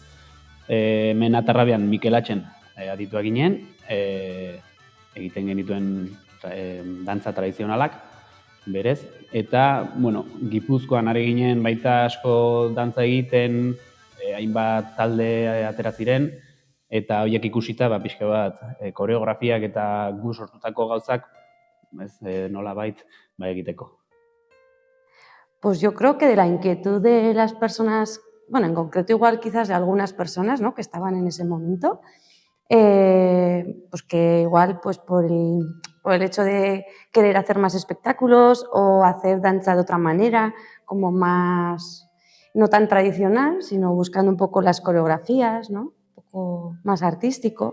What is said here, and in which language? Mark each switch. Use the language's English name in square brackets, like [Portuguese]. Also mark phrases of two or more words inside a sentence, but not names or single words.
[Basque] Hemen Atarrabian Mikelatxen adituak ginen, egiten genituen dantza tradizionalak, berez. Eta, Gipuzkoan ari ginen baita asko dantza egiten, hainbat talde atera ziren, eta horiek ikusita pixka bat koreografiak eta gu sortutako gauzak nolabait egiteko. [Spanish] Pues yo creo que de la inquietud de las personas, bueno, en concreto igual quizás de algunas personas, ¿no?, que estaban en ese momento, pues que igual pues por el hecho de querer hacer más espectáculos o hacer danza de otra manera, como más, no tan tradicional, sino buscando un poco las coreografías, ¿no?, un poco más artístico.